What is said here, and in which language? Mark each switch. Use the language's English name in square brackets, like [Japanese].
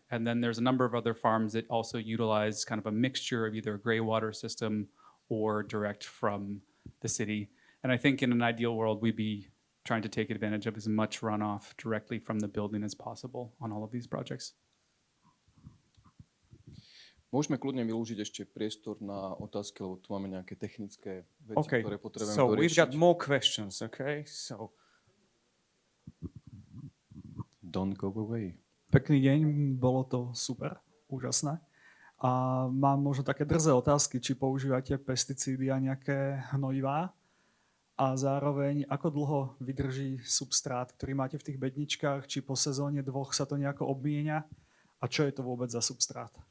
[English] And then there's a number of other farms that also utilize kind of a mixture of either a gray water system or direct from the city. And I think in an ideal world, we'd be trying to take advantage of as much runoff directly from the building as possible on all of these projects. [Slovak] Môžeme kľudne vylúžiť ešte priestor na otázky, lebo tu máme nejaké technické veci, ktoré potrebujeme doriešiť. [English] So we've got more questions, okay? So don't go away. [Slovak] Pekný deň, bolo to super, úžasné. A mám možno také drzé otázky, či používate pesticídy a nejaké hnojivá a zároveň ako dlho vydrží substrát, ktorý máte v tých bedničkách, či po sezóne 2 sa to nejako obmienia a čo je to vôbec za substrát?